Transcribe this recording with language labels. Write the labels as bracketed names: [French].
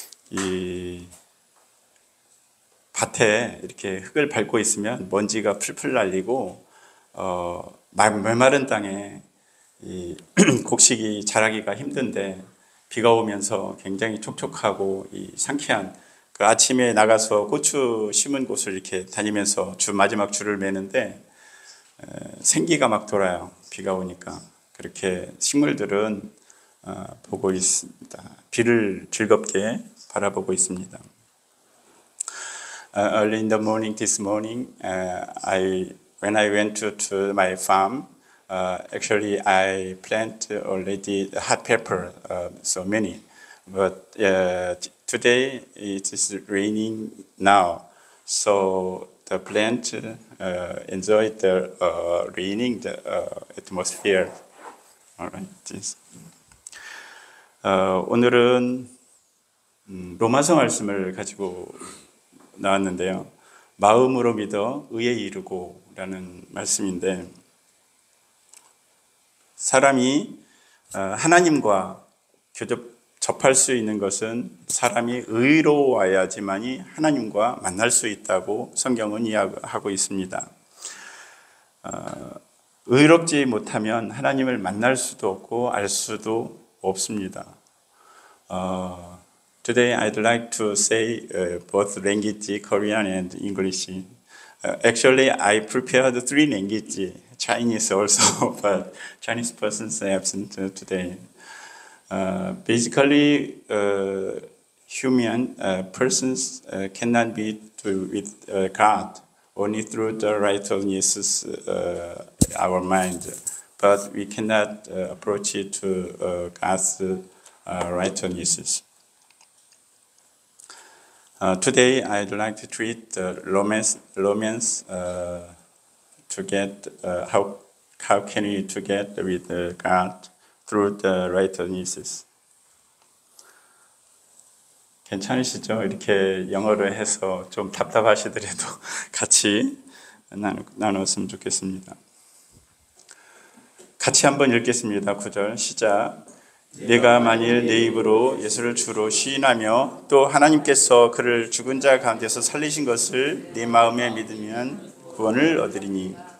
[Korean] 이 밭에 이렇게 흙을 밟고 있으면 먼지가 풀풀 날리고 메마른 땅에 이 곡식이 자라기가 힘든데 비가 오면서 굉장히 촉촉하고 이 상쾌한 그 아침에 나가서 고추 심은 곳을 이렇게 다니면서 마지막 줄을 매는데 생기가 막 돌아요. 비가 오니까. 그렇게 식물들은 보고 있습니다. 비를 즐겁게 바라보고 있습니다. [English] Early in the morning this morning, when I went to my farm, actually I planted already hot pepper, so many. But today it is raining now, so the plant enjoyed the raining the atmosphere. Alright. [Korean] 오늘은 로마서 말씀을 가지고 나왔는데요. 마음으로 믿어 의에 이르고라는 말씀인데, 사람이 하나님과 접할 수 있는 것은 사람이 의로워야지만이 하나님과 만날 수 있다고 성경은 이야기하고 있습니다. 의롭지 못하면 하나님을 만날 수도 없고 알 수도 없습니다. [English] Today I'd like to say both language, Korean and English. Actually, I prepared 3 languages, Chinese also, but Chinese persons are absent today. Basically, human persons cannot be with God only through the righteousness our mind, but we cannot approach it to God's righteousness. Today, I'd like to treat Romans to get how can we to get with God through the righteousness. [Korean] 괜찮으시죠? 이렇게 영어로 해서 좀 답답하시더라도 같이 나눴으면 좋겠습니다. 같이 한번 읽겠습니다. 9절 시작. 내가 만일 내 입으로 예수를 주로 시인하며 또 하나님께서 그를 죽은 자 가운데서 살리신 것을 내 마음에 믿으면 구원을 얻으리니.